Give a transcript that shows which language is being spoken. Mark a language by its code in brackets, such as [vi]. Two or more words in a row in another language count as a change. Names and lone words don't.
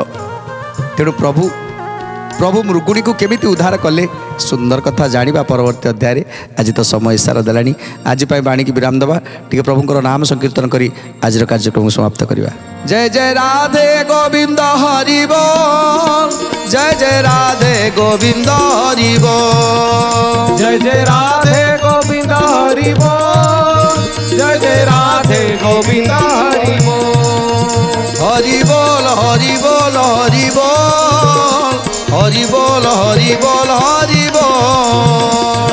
[or] ତେଣୁ ପ୍ରଭୁ ମୃଗୁଣୀକୁ କେମିତି ଉଦ୍ଧାର କଲେ, ସୁନ୍ଦର କଥା ଜାଣିବା ପରବର୍ତ୍ତୀ ଅଧ୍ୟାୟରେ। ଆଜି ତ ସମୟ ଇଶାରା ଦେଲାଣି। ଆଜି ପାଇଁ ବାଣୀକି ବିରାମ ଦେବା, ଟିକେ ପ୍ରଭୁଙ୍କର ନାମ ସଂକୀର୍ତ୍ତନ କରି ଆଜିର କାର୍ଯ୍ୟକ୍ରମକୁ ସମାପ୍ତ କରିବା। ଜୟ ଜୟ ରାଧେ ଗୋବିନ୍ଦ ହରି ବୋଲ, ଜୟ ଜୟ ରାଧେ ଗୋବିନ୍ଦ ହରି ବୋଲ, [bn] জয় জয় রাধে গোবিন্দ হরি বল, জয় জয় রাধে গোবিন্দ হরি বল। হরি বল হরি বল হরি বল, হরি বল হরি বল হরি বল,